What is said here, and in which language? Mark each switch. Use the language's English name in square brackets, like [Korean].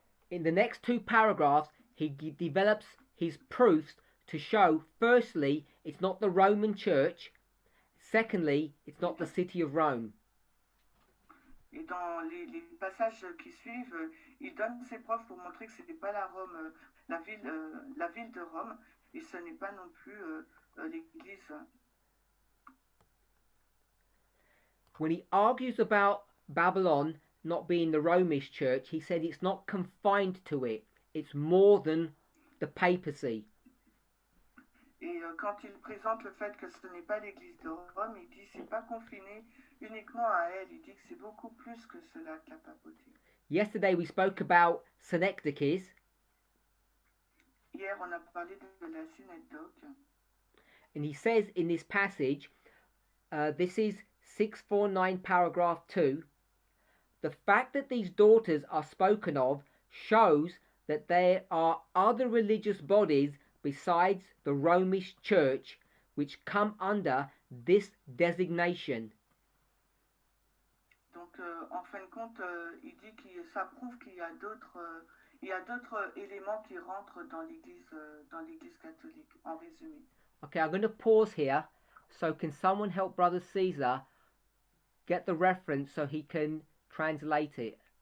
[English] In the next two paragraphs, he develops his proofs to show, firstly, it's not the Roman church, secondly, it's not the city of Rome. [French] Et dans les passages qui suivent, il donne ses preuves pour montrer que ce n'est pas la Rome, la ville de Rome, et ce n'est pas non plus l'église. [English] When he argues about Babylon not being the Romish church, he said it's not confined to it. It's more than the papacy. [French] Et quand il présente le fait que ce n'est pas l'église de Rome, il dit c'est pas confiné uniquement à elle. Il dit que c'est beaucoup plus que cela que la papauté. [English] Yesterday we spoke about synecdoches. [French] Hier on a parlé de la synecdoche. [English] And he says in this passage, this is 649 paragraph 2, the fact that these daughters are spoken of shows that there are other religious bodies besides the Romish church which come under this designation. [French] Donc en fin de compte, il dit que ça prouve qu'il y a d'autres éléments qui rentrent dans l'église catholique, en résumé. [English] Okay, I'm going to pause here. So can someone help Brother Caesar get the reference so he can translate it?